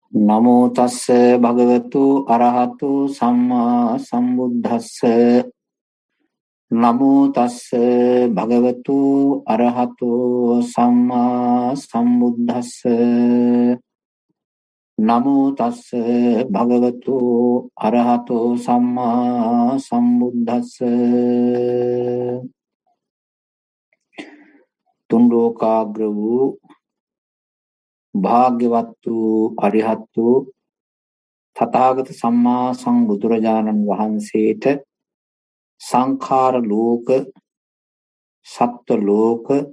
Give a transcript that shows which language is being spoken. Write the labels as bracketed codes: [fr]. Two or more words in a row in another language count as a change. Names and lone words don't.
[pi] නමෝ තස්ස භගවතු අරහතු සම්මා සම්බුද්දස්ස නමෝ තස්ස භගවතු අරහතු සම්මා සම්බුද්දස්ස නමෝ තස්ස භගවතු අරහතු සම්මා සම්බුද්දස්ස [si] තුන් ලෝකාග්‍ර වූ භාග්‍යවත් වූ අරිහත් වූ තථාගත සම්මා සම්බුදුරජාණන් වහන්සේට සංඛාර ලෝක සත්ත්ව ලෝක